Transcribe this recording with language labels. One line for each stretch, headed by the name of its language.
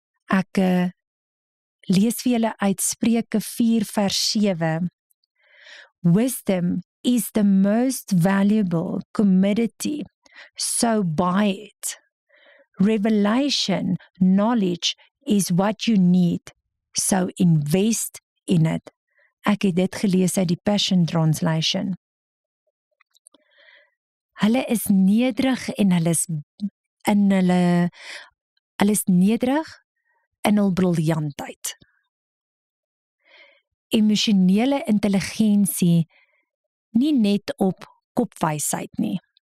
Afrikaans: Ek lees vir julle uit Spreuke 4 vers 7.
English: Wisdom is the most valuable commodity, so buy it. Revelation, knowledge is what you need, so invest in it.
Afrikaans: Ek het dit gelees uit die Passion Translation. Hulle is nederig en hulle is nederig in hul briljantheid. Emosionele intelligensie nie net op kopwysheid nie.